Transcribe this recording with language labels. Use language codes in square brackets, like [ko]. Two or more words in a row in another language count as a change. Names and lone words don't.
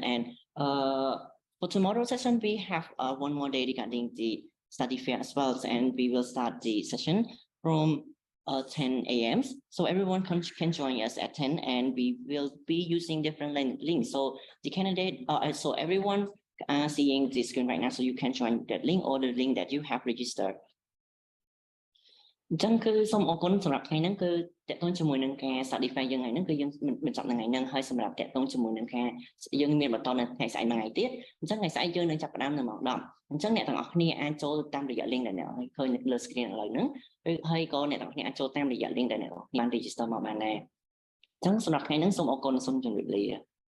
[en] And for tomorrow's session, we have one more day regarding the study fair as well, and we will start the session from 10 a.m. So everyone can join us at 10, and we will be using different links. So the candidate, so everyone seeing the screen right now, so you can join that link or the link that you have registered. [km] អញ្ចឹងគឺសូមអរគុណសម្រាប់ថ្ងៃហ្នឹងគឺតេតងជាមួយនឹងការ [en] study fair [km] យើងថ្ងៃហ្នឹងគឺយើងបញ្ចប់ថ្ងៃហ្នឹងហើយសម្រាប់តេតងជាមួយនឹងការយើងមានបន្តនៅថ្ងៃស្អែកមួយថ្ងៃទៀតអញ្ចឹងថ្ងៃស្អែកយើងនឹងចាប់ផ្ដើមនៅម៉ោង 10 អញ្ចឹងអ្នកទាំងអស់គ្នាអាចចូលតាមរយៈ link ដែលអ្នកឃើញនៅលើ screen ឥឡូវហ្នឹងហើយក៏អ្នកទាំងអស់គ្នាអាចចូលតាមរយៈ link ដែលអ្នកបាន register មកបានដែរអញ្ចឹងសម្រាប់ថ្ងៃហ្នឹងសូមអរគុណសូមជម្រាបលា